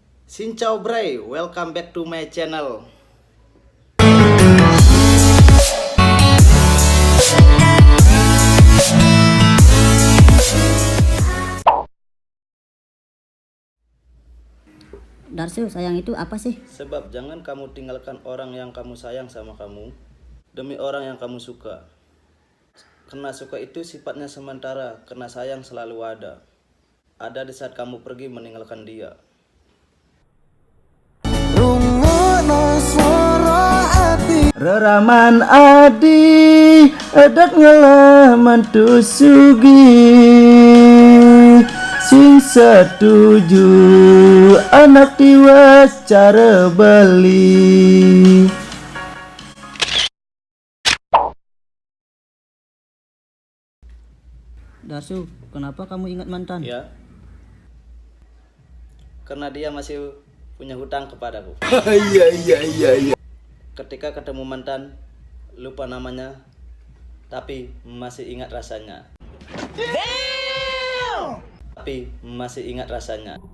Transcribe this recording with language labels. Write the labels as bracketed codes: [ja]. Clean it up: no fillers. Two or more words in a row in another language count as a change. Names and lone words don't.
[vi] Xin chào [en] Bray, welcome back to my channel. [id] Darsu, sayang itu apa sih? Sebab jangan kamu tinggalkan orang yang kamu sayang sama kamu demi orang yang kamu suka. Karena suka itu sifatnya sementara, karena sayang selalu ada. Ada di saat kamu pergi meninggalkan dia. Reraman adi edak ngalaman tusugi sing setuju anak tiwas cara beli. Darsu, kenapa kamu ingat mantan? Ya, karena dia masih punya hutang kepadaku. Iya. Ketika ketemu mantan, lupa namanya, tapi masih ingat rasanya. Tapi masih ingat rasanya.